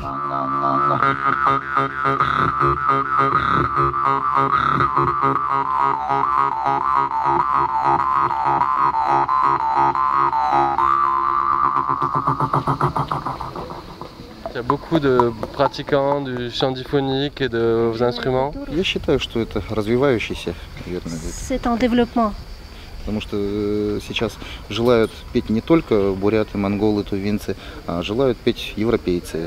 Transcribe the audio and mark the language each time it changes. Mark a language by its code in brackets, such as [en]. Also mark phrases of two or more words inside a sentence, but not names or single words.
[fr] Il y a beaucoup de pratiquants du chant diphonique et de vos instruments. C'est en développement. [ru] Потому что сейчас желают петь не только буряты, монголы, тувинцы, а желают петь европейцы.